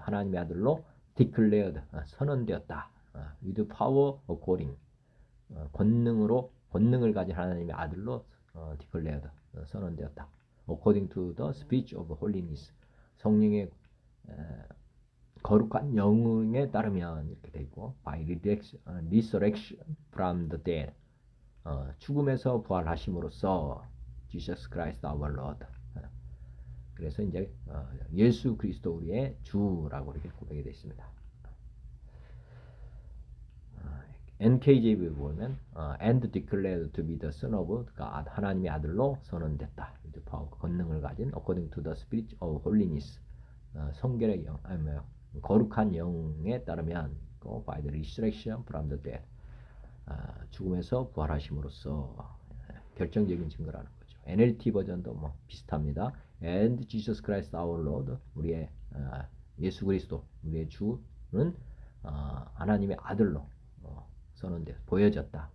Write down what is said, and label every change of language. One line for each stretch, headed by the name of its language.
Korean: 하나님의 아들로 declared 선언되었다.
English: with power according
Korean: 권능을 가진 하나님의 아들로 declared 선언되었다.
English: according to the speech of holiness
Korean: 성령의 거룩한 영에 따르면 이렇게 돼 있고
English: by resurrection from the dead
Korean: 죽음에서 부활하심으로써
English: Jesus Christ our Lord.
Korean: 그래서 이제 예수 그리스도 우리의 주라고 이렇게 고백이 되어 있습니다. NKJV 보면
English: and declared to be the son of God
Korean: 하나님의 아들로 선언됐다. 권능을 가진
English: according to the spirit of holiness
Korean: 성결의 영 거룩한 영에 따르면
English: by the resurrection from the dead
Korean: 죽음에서 부활하심으로써 결정적인 증거라는 거죠. NLT 버전도 뭐 비슷합니다.
English: And Jesus Christ our Lord
Korean: 우리의 예수 그리스도 우리의 주는 하나님의 아들로 선언되어 보여졌다.